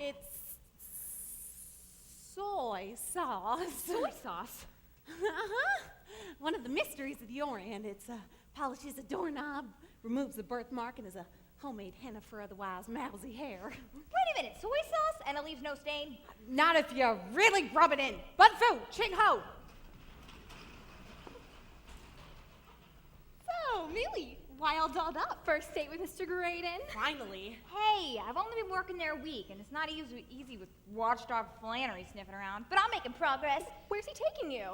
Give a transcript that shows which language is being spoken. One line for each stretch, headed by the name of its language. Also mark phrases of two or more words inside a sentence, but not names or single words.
English: It's soy sauce. Soy sauce? Uh-huh. One of the mysteries of the Orient. It polishes a doorknob, removes the birthmark, and is a homemade henna for otherwise mousy hair. Wait a minute, soy sauce and it leaves no stain? Not if you really rub it in. Bun fu, ching ho. So, Millie, why all dolled up? First date with Mr. Graydon? Finally. Hey, I've only been working there a week, and it's not easy with watchdog Flannery sniffing around, but I'm making progress. Where's he taking you?